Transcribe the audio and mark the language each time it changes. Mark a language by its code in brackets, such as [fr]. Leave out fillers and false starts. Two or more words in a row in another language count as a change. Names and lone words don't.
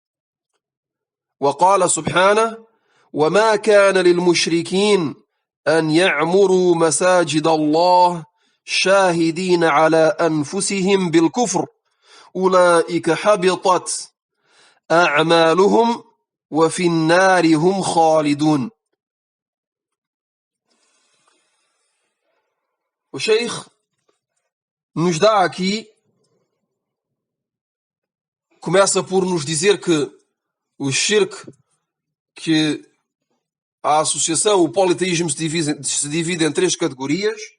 [ar] وقال سبحانه: وما كان للمشركين أن يعمروا مساجد الله شاهدين على أنفسهم بالكفر أولئك حبطت أعمالهم وفي النار هم خالدون. [pt] O Sheikh nos dá aqui, começa por nos dizer que o shirk, que a associação, o politeísmo se divide em 3 categorias,